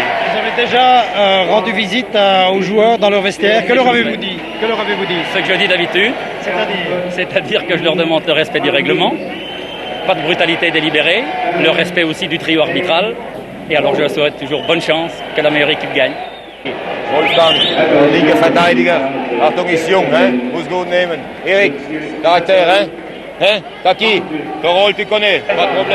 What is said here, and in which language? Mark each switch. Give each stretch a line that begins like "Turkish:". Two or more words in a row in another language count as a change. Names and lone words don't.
French: Vous avez déjà rendu visite aux joueurs dans leur vestiaire. Que leur avez-vous dit? Ce que je dis d'habitude, c'est-à-dire que je leur demande le respect du règlement, pas de brutalité délibérée, le respect aussi du trio arbitral, et alors je leur souhaite toujours bonne chance, que la meilleure équipe gagne.
German: Wolfgang, linker Verteidiger. Achtung, ist jung, muss gut nehmen. Erik, Charakter,
French: Taki, ton rôle tu connais, pas de problème.